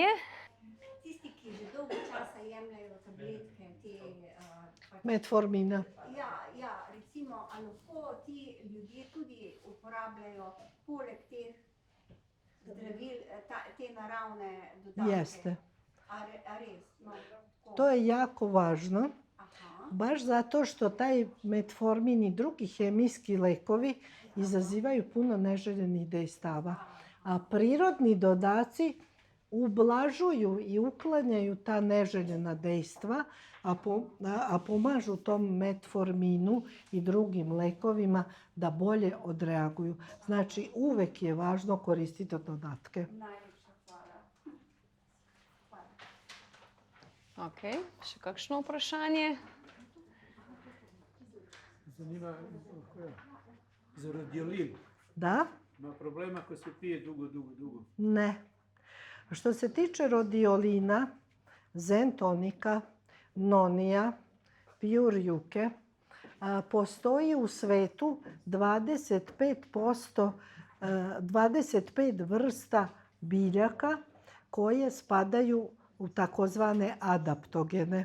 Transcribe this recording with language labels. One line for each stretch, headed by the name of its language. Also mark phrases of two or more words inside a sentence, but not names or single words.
Slovenian: Tisti, ki že dolgo časa jemljajo tabletke, Metformina. Ja, recimo, a lahko ti ljudje tudi uporabljajo poleg teh zdravil, te naravne dodatke?
Serbian: Jeste.
Slovenian: A res? No,
Serbian: To je jako važno, Aha. baš zato što taj metformin i drugi hemijski lekovi izazivaju puno neželjenih dejstava. A prirodni dodaci ublažuju i uklanjaju ta neželjena dejstva, a pomažu tom metforminu i drugim lekovima da bolje odreaguju. Znači, uvek je važno koristiti dodatke.
Slovenian: Najlepša hvala. Ok, še kakšno vprašanje? Zanima za radiolin. Da?
Serbian: Ima problema ko se pije dugo. Ne. Što se tiče rodiolina, zentonika, nonija, pjurjuke, postoji u svetu 25 vrsta biljaka koje spadaju u takozvane adaptogene.